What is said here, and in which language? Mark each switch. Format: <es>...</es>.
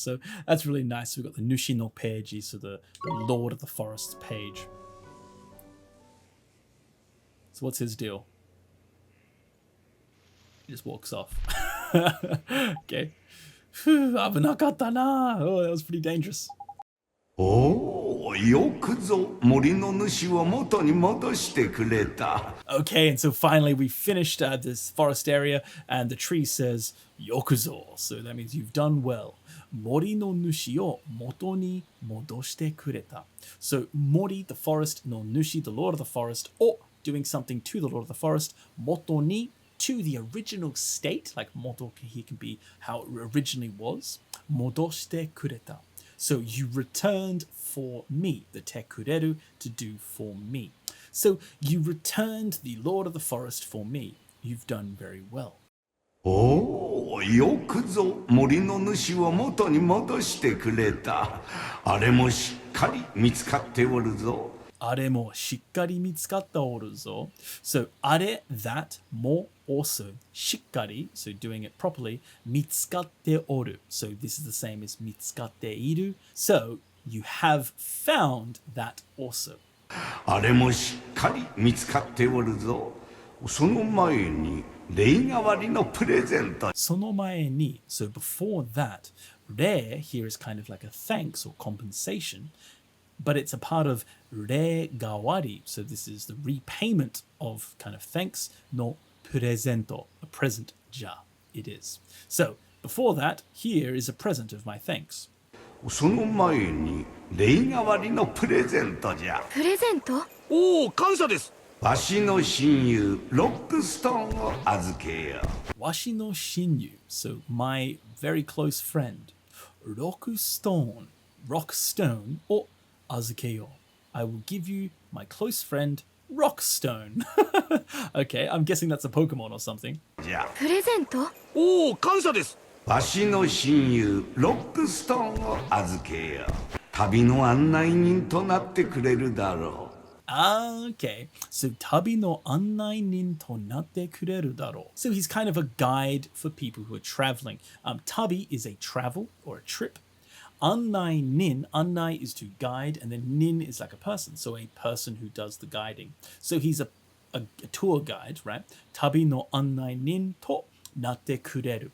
<en>So that's really nice. We've got the Nushi no Peiji, so the Lord of the Forest page. So what's his deal? He just walks off. Okay. Oh, that was pretty dangerous.</en> <ja>おお、よくぞ森の主を元に戻してくれた。</ja> <en>Okay, and so finally we finished this forest area, and the tree says Yokuzo, so that means you've done well.</en> <ja>mori no nushi o moto ni modoshite kureta.</ja> <en>So mori, the forest, no nushi, the lord of the forest, o, doing something to the lord of the forest, moto ni, to the original state, like moto here can be how it originally was,</en> <ja>modoshite kureta.</ja> <en>So you returned for me, the te kureru, to do for me. So you returned the lord of the forest for me. You've done very well.</en> <ja>おお、よくぞ森の主を元に戻してくれた。あれもしっかり見つかっておるぞ。あれもしっかり見つかっておるぞ。</ja> <en>So あれ that も also しっかり so doing it properly</en> <ja>見つかっておる</ja> <en>so this is the same as 見つかっている so you have found that also</en> <ja>あれもしっかり見つかっておるぞ。その前に礼代わりのプレゼント。その前に</ja> <en>so before that 礼 here is kind of like a thanks or compensation but it's a part of re gawari, so this is the repayment of kind of thanks, no presento, a present ja, it is. So before that, here is a present of my thanks.</en> <ja>その前に礼代わりのプレゼントじゃ。プレゼント？おお、感謝です。わしの親友ロックストーンを預けよう。 Washi no shinyu,</ja> <en>so my very close friend, Rockstone,</en> <ja>or azukeyo.</ja> <en>I will give you my close friend Rockstone. Okay, I'm guessing that's a Pokemon or something.</en> <ja>じゃ。プレゼント？おお、感謝です。わしの親友ロックストーンを預けよう。旅の案内人となってくれるだろう。</ja> <en>Okay, so</en> <ja>tabi no annai nin to natte kureru daro.</ja> <en>So he's kind of a guide for people who are traveling. Tabi is a travel or a trip. Annai nin, annai is to guide, and then nin is like a person, so a person who does the guiding. So he's a tour guide, right?</en> <ja>Tabi no annai nin to natte kureru.</ja>